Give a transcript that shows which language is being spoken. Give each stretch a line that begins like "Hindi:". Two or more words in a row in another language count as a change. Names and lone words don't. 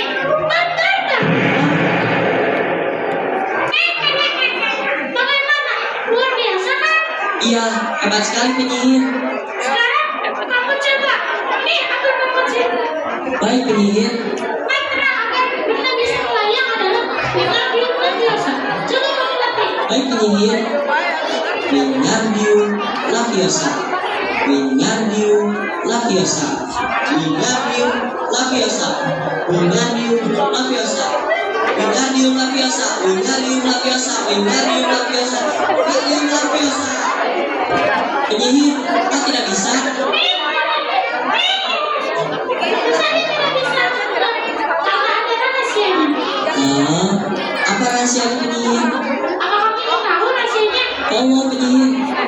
Indonesian: Pantata. Bagaimana? Luar biasa kan? Iya, hebat sekali penyihir. Sekarang kamu coba. Nih aku membuat Baik penyihir. mantra agar benda bisa melayang adalah Wingardium Leviosa. Coba kamu latih. Baik penyihir. Wingardium Leviosa. Wingardium Leviosa. Wingardium Leviosa. Wingardium Leviosa. Wingardium Leviosa. Wingardium Leviosa. Wingardium Leviosa. Wingardium Leviosa. Penyihir, kok tidak bisa? Saya tidak bisa. Karena ada rahasianya. Apa rahasia penyihir? Apakah kamu tahu rahasianya? Oh, penyihir.